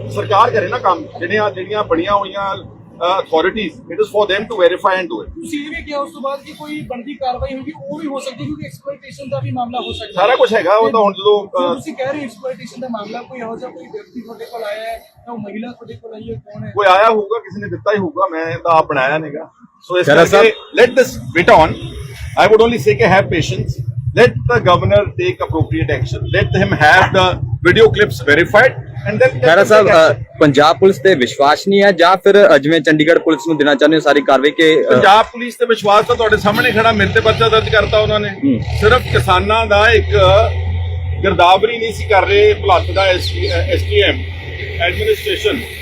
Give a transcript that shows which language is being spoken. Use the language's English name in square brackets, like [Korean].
[Punjabi] ਸਰਕਾਰ ਕਰੇ ਨਾ ਕੰਮ, ਜਿਹੜੀਆਂ ਬਣੀਆਂ ਹੋਈਆਂ authorities, [English] It is for them to verify and do it। [Punjabi] ਤੁਸੀਂ ਇਹ ਵੀ ਕਿਹਾ ਉਸ ਤੋਂ ਬਾਅਦ ਕਿ ਕੋਈ ਬਣਦੀ ਕਾਰਵਾਈ ਹੋਗੀ, ਉਹ ਵੀ ਹੋ ਸਕਦੀ ਕਿਉਂਕਿ ਐਕਸਪਲੋਇਟੇਸ਼ਨ ਦਾ ਵੀ ਮਾਮਲਾ ਹੋ ਸਕਦਾ। ਸਾਰਾ ਕੁਝ ਹੈਗਾ। ਉਹ ਤਾਂ ਹੁਣ ਜਦੋਂ ਤੁਸੀਂ ਕਹਿ ਰਹੇ ਹੋ ਐਕਸਪਲੋਇਟੇਸ਼ਨ ਦਾ ਮਾਮਲਾ, ਕੋਈ ਇਹੋ ਜਿਹਾ ਕੋਈ ਵਿਅਕਤੀ ਤੁਹਾਡੇ ਕੋਲ ਆਇਆ ਹੈ ਜਾਂ ਉਹ ਮਹਿਲਾ ਤੁਹਾਡੇ ਕੋਲ ਆਈ ਹੈ, ਕੌਣ ਹੈ? ਕੋਈ ਆਇਆ ਹੋਊਗਾ, ਕਿਸੇ ਨੇ ਦਿੱਤਾ ਹੀ ਹੋਊਗਾ, ਮੈਂ ਤਾਂ ਆਪ ਬਣਾਇਆ ਨਹੀਂਗਾ। ਸੋ ਇਸ ਕਰਕੇ [English] let this bit on। I would only say [Punjabi] ਕਿ [English] have patience, let the governor take appropriate action, let him have the video clips verified and then [Punjabi] Khaira Sahib, Punjab police ਤੇ ਵਿਸ਼ਵਾਸ ਨਹੀਂ ਹੈ ਜਾਂ ਫਿਰ ਜਿਵੇਂ ਚੰਡੀਗੜ੍ਹ ਪੁਲਿਸ ਨੂੰ ਦੇਣਾ ਚਾਹੁੰਦੇ ਹੋ ਸਾਰੀ ਕਾਰਵਾਈ ਕਿ ਪੰਜਾਬ ਪੁਲਿਸ ਤੇ ਵਿਸ਼ਵਾਸ ਤਾਂ ਤੁਹਾਡੇ ਸਾਹਮਣੇ ਖੜਾ, ਮੇਰੇ ਤੇ ਪਰਚਾ ਦਰਜ ਕਰਤਾ ਉਹਨਾਂ ਨੇ। ਸਿਰਫ ਕਿਸਾਨਾਂ ਦਾ ਇੱਕ ਗਿਰਦਾਵਰੀ ਨਹੀਂ ਸੀ ਕਰ ਰਹੇ ਭੁਲੱਥ ਦਾ ਐਸਟੀਐਮ ਐਡਮਿਨਿਸਟ੍ਰੇਸ਼ਨ।